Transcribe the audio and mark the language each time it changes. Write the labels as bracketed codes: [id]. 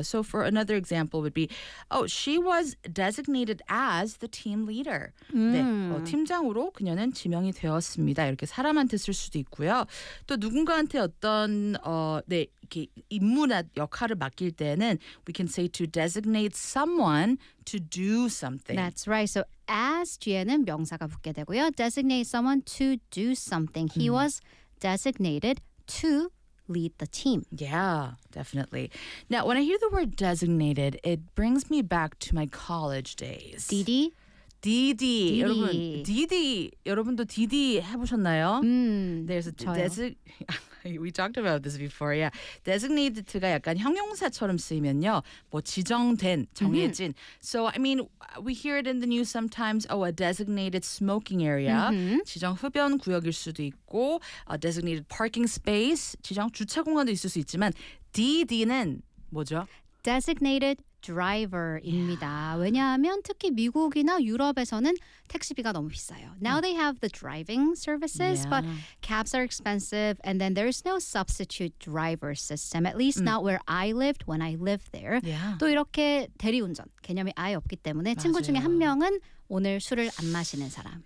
[en] So for another example would be, oh, she was designated as the team leader. [ko] 네, 팀장으로 그녀는 지명이 되었습니다. 이렇게 사람한테 쓸 수도 있고요. 또 누군가한테 어떤 네, 이렇게 임무나 역할을 맡길 때는 [en] we can say to designate someone to do something. That's right. So as [ko] 뒤에는 명사가 붙게 되고요. [en] Designate someone to do something. He was designated to lead the team. Yeah, definitely. Now, when I hear the word designated, it brings me back to my college days. DD? DD. DD. 여러분, DD. [ko] 여러분도 DD 해보셨나요? [en] There's a [ko] 저요. [en] We talked about this before, yeah. Designated가 [ko] 약간 형용사처럼 쓰이면요. 뭐 지정된, 정해진. [en] So, I mean, we hear it in the news sometimes. Oh, a designated smoking area. [ko] 지정 흡연 구역일 수도 있고, [en] a designated parking space, [ko] 지정 주차 공간도 있을 수 있지만, DD는 뭐죠? [en] Designated driver입니다. [ko] 왜냐하면 특히 미국이나 유럽에서는 택시비가 너무 비싸요. [en] Now they have the driving services, but cabs are expensive, and then there's no substitute driver system, at least not where I lived when I lived there. Yeah. [ko] 또 이렇게 대리운전 개념이 아예 없기 때문에 맞아요. 친구 중에 한 명은 오늘 술을 안 마시는 사람.